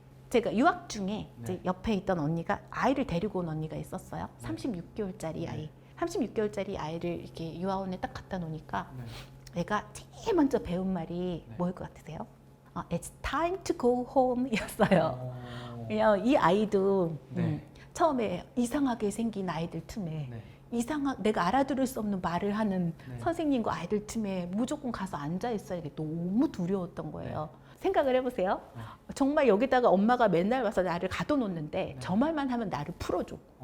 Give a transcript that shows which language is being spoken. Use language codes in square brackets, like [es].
[ko] 제가 유학 중에 이제 옆에 있던 언니가 아이를 데리고 온 언니가 있었어요. 36개월짜리 아이. 36개월짜리 아이를 이렇게 유아원에 딱 갖다 놓으니까 애가 제일 먼저 배운 말이 뭐일 것 같으세요? [en] It's time to go home [ko] 이었어요. 그냥 이 아이도 처음에 이상하게 생긴 아이들 틈에 내가 알아들을 수 없는 말을 하는 선생님과 아이들 틈에 무조건 가서 앉아 있어야 돼. 너무 두려웠던 거예요. 생각을 해보세요. 정말 여기다가 엄마가 맨날 와서 나를 가둬놓는데 저 말만 하면 나를 풀어줘.